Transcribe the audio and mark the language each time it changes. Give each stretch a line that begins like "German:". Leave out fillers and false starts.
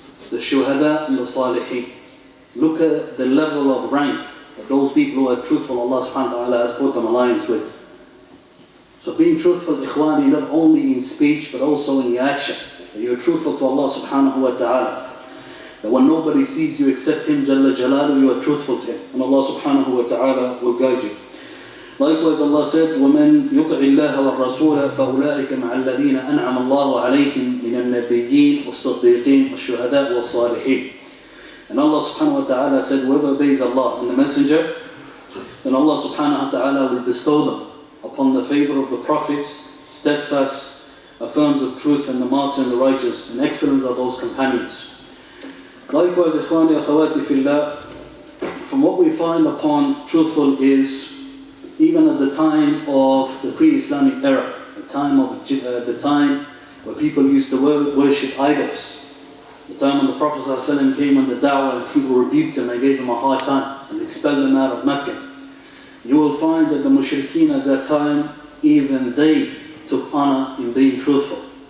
English: The Shuhada and the Salihin. Look at the level of rank that those people who are truthful, Allah subhanahu wa ta'ala has put them alliance with. So being truthful, ikhwani, not only in speech but also in your action. That you're truthful to Allah subhanahu wa ta'ala. That when nobody sees you except Him Jalla Jalaluhu, you are truthful to Him. And Allah subhanahu wa ta'ala will guide you. Likewise Allah said,
Arabic: وَمَنْ يُطِعِ اللَّهَ وَالرَّسُولَ فَأُولَٰئِكَ مَعَ الَّذِينَ أَنْعَمَ اللَّهُ عَلَيْهِمْ مِنَ النَّبِيِّينَ وَالصِّدِّيقِينَ وَالشُّهَدَاءِ وَالصَّالِحِينَ.
English: And Allah subhanahu wa ta'ala said, whoever obeys Allah and the Messenger, then Allah subhanahu wa ta'ala will bestow them upon the favor of the prophets, steadfast, affirms of truth, and the martyr and the righteous, and excellence are those companions. Likewise,
Arabic: ikhwani akhawati fillah,
English: from what we find upon truthful is, even at the time of the pre-Islamic era, the time where people used to worship idols, the time when the Prophet ﷺ came on the da'wah and people rebuked him and gave him a hard time and expelled him out of Mecca, you will find that the mushrikeen at that time, even they took honor in being truthful.